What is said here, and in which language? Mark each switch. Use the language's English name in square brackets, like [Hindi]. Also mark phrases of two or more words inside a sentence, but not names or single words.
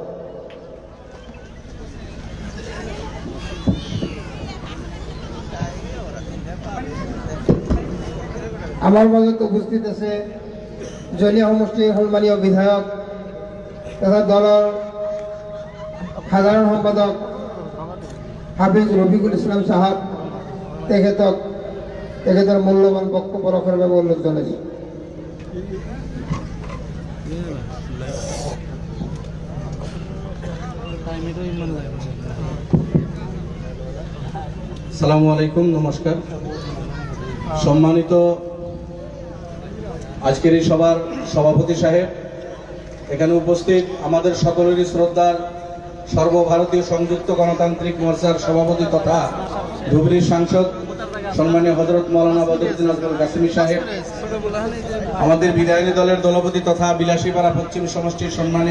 [Assamese] আমার মাজত উপস্থিত আছে জনীয়া সমষ্টিৰ সন্মানীয় বিধায়ক তথা দলৰ সাধাৰণ সম্পাদক হাফিজ ৰফিকুল ইছলাম সাহেব, তেখেতৰ মূল্যৱান বক্তব্য ৰখাৰ বাবে অনুৰোধ জনাইছোঁ। [Arabic] السلام عليكم, নমস্কার। [Bangla] সম্মানিত আজকের এই সভার সভাপতি সাহেব, এখানে উপস্থিত আমাদের সকলেরই শ্রদ্ধার সর্বভারতীয় সংযুক্ত গণতান্ত্রিক মোর্চার সভাপতি তথা ধুবড়ীর সাংসদ সম্মানীয় হযরত মাওলানা বদরুদ্দিন আজমল কাসেমি সাহেব, আমাদের বিধায়িনী দলের দলপতি তথা বিলাসীপাড়া পশ্চিম সমষ্টির সম্মানীয়